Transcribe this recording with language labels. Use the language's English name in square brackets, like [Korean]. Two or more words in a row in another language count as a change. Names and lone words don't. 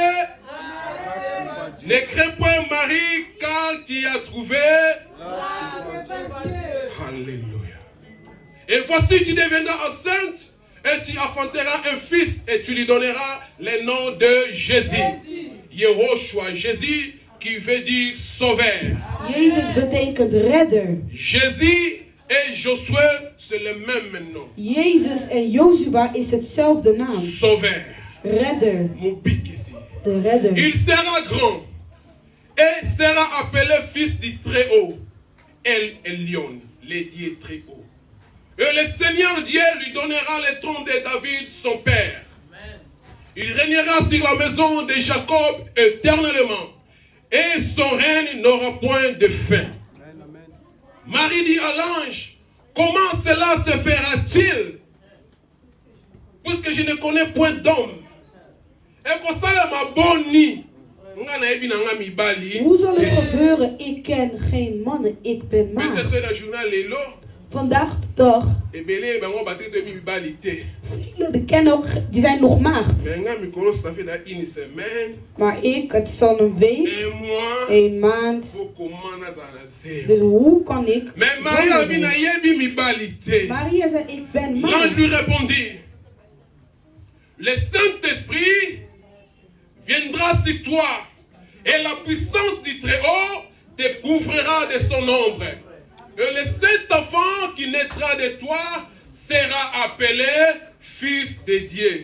[French] Ne crains point Marie, car tu as trouvé. Alléluia. Et voici, tu deviendras enceinte et tu enfanteras un fils et tu lui donneras le nom de Jésus. Yehoshua, Jésus qui veut dire sauveur. [Dutch] Jezus betekent redder. [French] Jésus et Josué, c'est le même nom. [Dutch] Jezus en Jozua is hetzelfde naam. [French] Sauveur. [Dutch] Redder. Mobikisi. De redder. [French] Il sera grand et sera appelé fils du Très-Haut. El Elyon, le Dieu Très-Haut. Et le Seigneur Dieu lui donnera le trône de David, son père. Il régnera sur la maison de Jacob éternellement. Et son règne n'aura point de fin. Marie dit à l'ange, comment cela se fera-t-il? Puisque je ne connais point d'homme. Et pour ça, ma bonne [Dutch] Hoe zal het gebeuren? Ik ken geen mannen, ik ben maar. Vandaag de dag. Die zijn nog maagd. Maar ik, het is al een week, een maand. Dus hoe kan ik? Maria zei, ik ben maagd. [French] L'ange lui répondit, le Saint-Esprit viendra sur toi et la puissance du Très-Haut te couvrira de son ombre. Et le Saint-Enfant qui naîtra de toi sera appelé Fils de Dieu.